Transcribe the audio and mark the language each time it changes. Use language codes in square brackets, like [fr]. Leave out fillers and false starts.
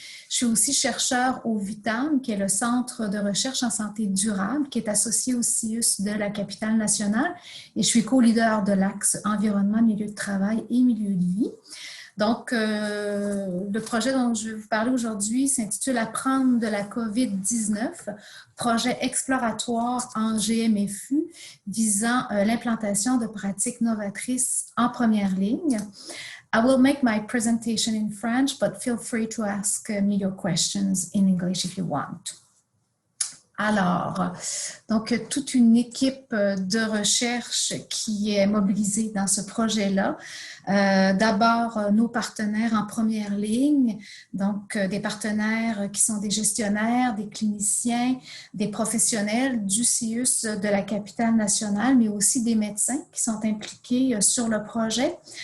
[fr] Je suis aussi chercheure au VITAM, qui est le Centre de recherche en santé durable, qui est associé au CIUS de la capitale nationale, et je suis co-leader de l'axe environnement, milieu de travail et milieu de vie. Donc, le projet dont je vais vous parler aujourd'hui s'intitule « Apprendre de la COVID-19 », projet exploratoire en GMFU visant l'implantation de pratiques novatrices en première ligne. [en] I will make my presentation in French, but feel free to ask me your questions in English if you want. [fr] Alors, donc, toute une équipe de recherche qui est mobilisée dans ce projet-là. D'abord, nos partenaires en première ligne, donc des partenaires qui sont des gestionnaires, des cliniciens, des professionnels du CIUS de la capitale nationale, mais aussi des médecins qui sont impliqués sur le projet.